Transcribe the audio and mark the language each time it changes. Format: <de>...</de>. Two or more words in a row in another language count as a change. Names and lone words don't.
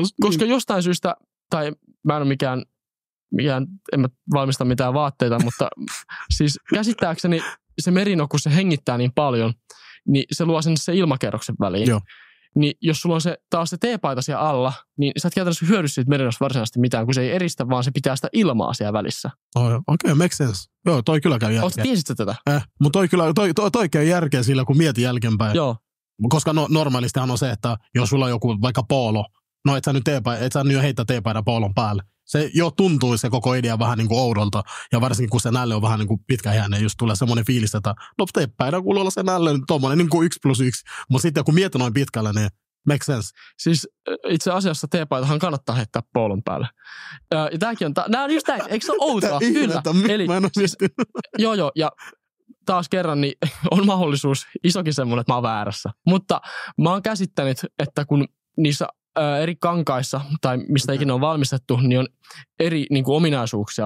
<fi>Koska jostain syystä, tai mä en ole mikään, en mä valmista mitään vaatteita, mutta siis käsittääkseni se merino, kun se hengittää niin paljon, niin se luo se ilmakerroksen väliin. Joo. Niin jos sulla on taas se teepaita siellä alla, niin sä et käytännössä hyödy siitä merinosta varsinaisesti mitään, kun se ei eristä, vaan se pitää sitä ilmaa siellä välissä. Okei,</fi> <en>make sense.</en> <fi>Joo, toi kyllä käy järkeä. Oletko tiesitkö tätä? Mutta toi käy järkeä sillä, kun mietin jälkeenpäin. Joo. Koska normaalistihan on se, että jos sulla on joku vaikka poolo, no et sä nyt heittää teepaidan poolon päälle. Se tuntuu se koko idea vähän oudolta, ja varsinkin kun se nälle on vähän pitkäjänne, just tulee semmoinen fiilis, että teepaidan kuuluu olla se nälle, tommoinen 1+1, mutta sitten kun mietin noin pitkälle, niin</fi> <en>make sense.</en> <fi>Siis itse asiassa teepaitahan kannattaa heittää poolon päälle. Ja tämäkin on, nämä on just näin, eikö se ole outoa? Kyllä. Eli siis, joo, ja taas kerran niin on mahdollisuus isokin semmoinen, että mä oon väärässä. Mutta mä oon käsittänyt, että kun niissä eri kankaissa tai mistä ikinä on valmistettu, niin on eri ominaisuuksia.</fi>